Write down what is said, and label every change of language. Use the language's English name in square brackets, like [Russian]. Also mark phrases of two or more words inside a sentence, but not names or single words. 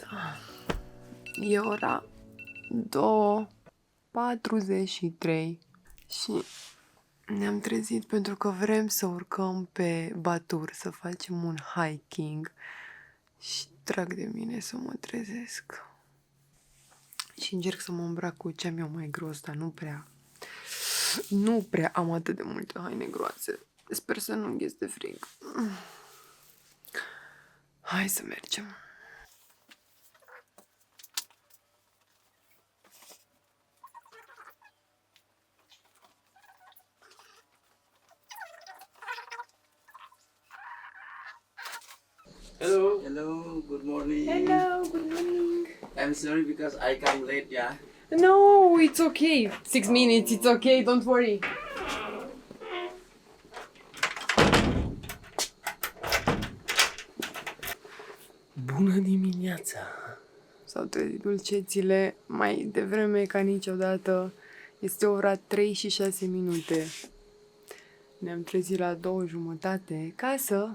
[Romanian] E ora 2:43 și ne-am trezit pentru că vrem să urcăm pe Batur, să facem un hiking și trag de mine să mă trezesc. Și încerc să mă îmbrac cu ce am eu mai gros, dar nu prea am atât de multe haine groase. Sper să nu îngheț de frig. Hai să mergem. [English] Hello. Hello. Good morning. Hello, good morning. I'm sorry because I come late. Yeah. No, it's okay. 6 minutes, it's okay, don't worry. [Romanian] Bună dimineața! S-au trezit dulcețile mai devreme ca niciodată. Este ora 3 și 6 minute. Ne-am trezit la 2:30 ca să,